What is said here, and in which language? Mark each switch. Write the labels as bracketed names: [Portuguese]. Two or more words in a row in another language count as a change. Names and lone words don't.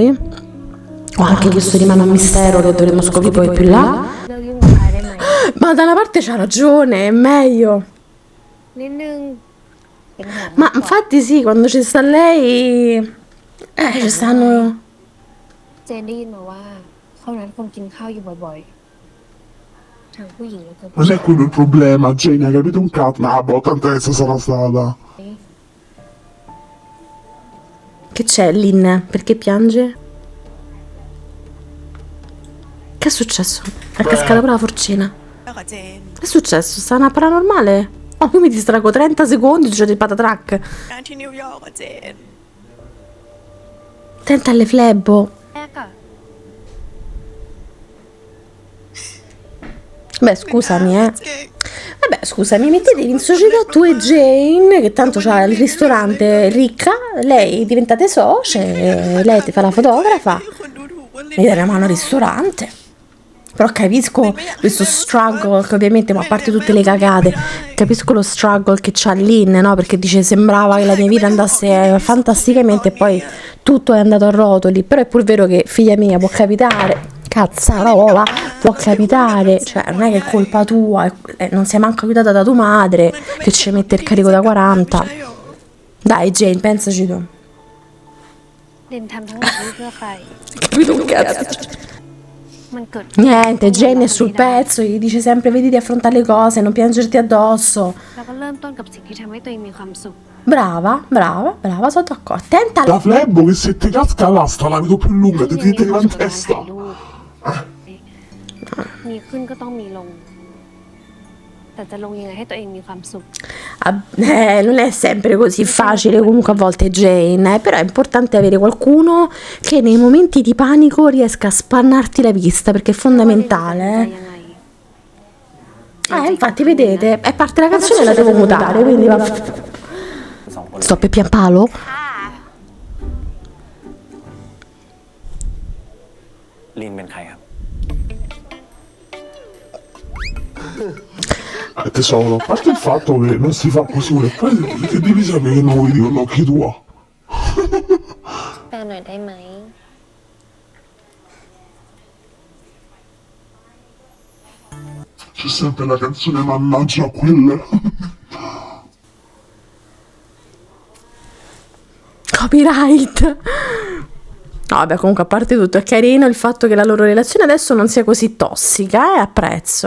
[Italian] O anche questo rimane un mistero che dovremo scoprire poi più là? [Thai] เลิกยุ่งกับพายได้ไหม [Italian] Ma da una parte c'ha ragione, è meglio. [Thai] นิดนึงเป็นห่วง [Italian] Ma infatti sì, quando ci sta lei... ci stanno... [Thai] เจนได้ยินมาว่าเขานัดคนกินข้าวอยู่บ่อยทางผู้หญิงแล้วก็ผู้ [Italian] Non [Thai] ชาย [Italian] è quello il problema, Jane, hai capito un cazzo? Ah, boh, tantezza sarà stata. Che c'è, Lynn? Perché piange? Che è successo? È cascata pure la forcina. [Thai] แล้วก็เจน [Italian] Che è successo? Sta una paranormale? Oh, io mi distrago 30 secondi, c'è il patatrack. [Thai] งานที่นิวยอร์กอะเจน [Italian] Attenta alle flebbo. [Thai] แรกอะ [Italian] Beh, scusami, เจน Vabbè, scusami, mettetevi in società tu e Jane, che tanto c'ha il ristorante ricca, lei diventate socie, lei ti fa la fotografa, [Thai] คนดูถูกว่าลิ [Italian] mi dai una mano al ristorante. Però capisco questo struggle che ovviamente, ma a parte tutte le cagate, capisco lo struggle che c'ha Lynn, no? Perché dice sembrava che la mia vita andasse fantasticamente e poi tutto è andato a rotoli. Però è pur vero che, figlia mia, può capitare, cazzarola, può capitare, cioè non è che è colpa tua, non sei manco aiutata da tua madre che ci mette il carico da 40. Dai Jane, pensaci tu. [Thai] เด่นทำทั้งหมดนี้เพื่อใคร [Italian] Capito un cazzo? [Thai] มันเกิด [Italian] Niente, Jane è sul pezzo, gli dice sempre vedi di affrontare le cose, non piangerti addosso. [Thai] แล้วก็เริ่มต้นกับสิ่งที่ทำให้ตัวเองมีความสุข [Italian] Brava, brava, brava, sono d'accordo. Attenta La flebbo che se ti casca l'asta la vedo più lunga, ti [Thai] ยัง [Italian] tiene [Thai] มีความ [Italian] in [Thai] สุขกับการถ่าย [Italian] testa. [Thai] รูปมีขึ้นก็ต้องมีลง แต่จะลงยังไงให้ตัวเองมีความสุข [Italian] Non è sempre così facile comunque a volte Jane, però è importante avere qualcuno che nei momenti di panico riesca a spannarti la vista perché è [Thai] จะ [Italian] fondamentale. [Thai] ยังไง [Italian] Infatti vedete, è parte della canzone la devo mutare, quindi va. [Thai] สองคน [Italian] Sto per pian palo? [Thai] Lynn เป็นใครครับ [Italian] Tesoro, a parte il fatto che non si fa così, e poi che devi sapere che non lo vedi con occhi tuoi. [Thai] แปลหน่อยได้ไหม [Italian] C'è sempre la canzone mannaggia a quelle. Copyright. No, vabbè, comunque a parte tutto è carino il fatto che la loro relazione adesso non sia così tossica, apprezzo.